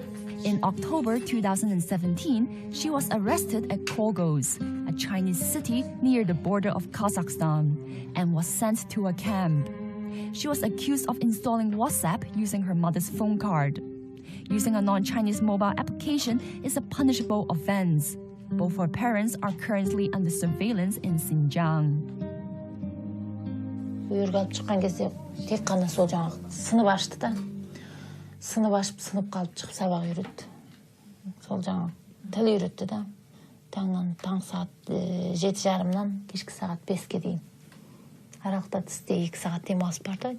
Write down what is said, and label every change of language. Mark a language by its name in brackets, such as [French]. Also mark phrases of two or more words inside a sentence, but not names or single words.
[English] In October 2017, she was arrested at Korgos, a Chinese city near the border of Kazakhstan, and was sent to a camp. She was accused of installing WhatsApp using her mother's phone card. Using a non-Chinese mobile application is a punishable offense. Both her parents are currently under surveillance in Xinjiang. [Kazakh] Uyghurga алып шыққан кезде тек қана сол жаңағы сынып ашты да. Сынып ашып, сынып қалып шығып сабақ үйретті. Сол жаңағы тіл үйретті да. Таң сағат 7:30-нан кешкі сағат 5-ке дейін. Аралықта тісте 2 сағат демалыс бар да.